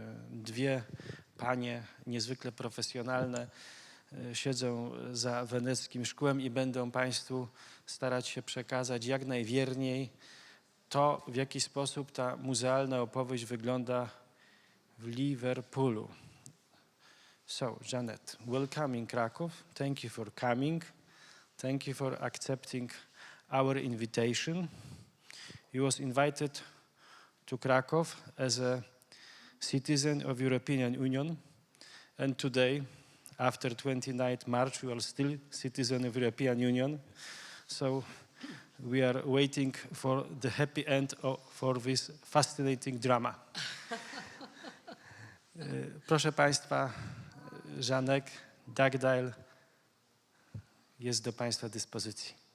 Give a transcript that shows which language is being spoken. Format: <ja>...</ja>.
<pl>Dwie panie niezwykle profesjonalne siedzą za weneckim szkłem i będą Państwu starać się przekazać jak najwierniej to, w jaki sposób ta muzealna opowieść wygląda w Liverpoolu.</pl> <en>So, Janet, welcome in Krakow. Thank you for coming. Thank you for accepting our invitation. You was invited to Krakow as a citizen of European Union, and today, after 29 March, you are still citizen of European Union. So we are waiting for the happy end for this fascinating drama.</en> <pl>Proszę Państwa, Janet Dugdale jest do Państwa dyspozycji.</pl>